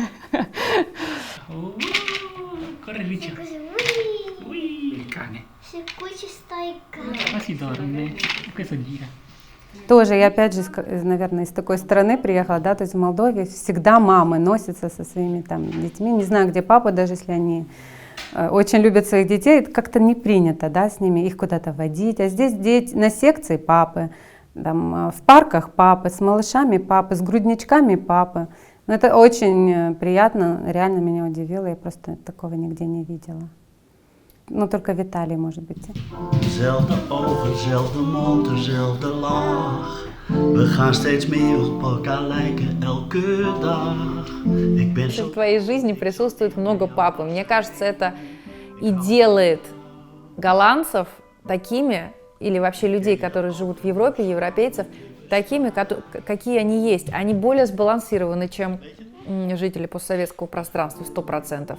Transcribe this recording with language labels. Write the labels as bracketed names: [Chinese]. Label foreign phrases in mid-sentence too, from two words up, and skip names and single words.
[Russian] Тоже, я опять же, наверное, из такой страны приехала, да, то есть в Молдове всегда мамы носятся со своими там детьми, не знаю, где папа, даже если они очень любят своих детей, это как-то не принято, да, с ними их куда-то водить, а здесь дети на секции папы, там, в парках папы, с малышами папы, с грудничками папы. Но это очень приятно, реально меня удивило, я просто такого нигде не видела. Ну, только в Италии, может быть. [Dutch] Zelfde ogen, zelfde mond, dezelfde lach. We gaan steeds meer op elkaar lijken elke dag. Ik ben zo... [Russian] В твоей жизни присутствует много папы. Мне кажется, это и делает голландцев такими, или вообще людей, которые живут в Европе, европейцев, такими, какие они есть. Они более сбалансированы, чем жители постсоветского пространства, 100%.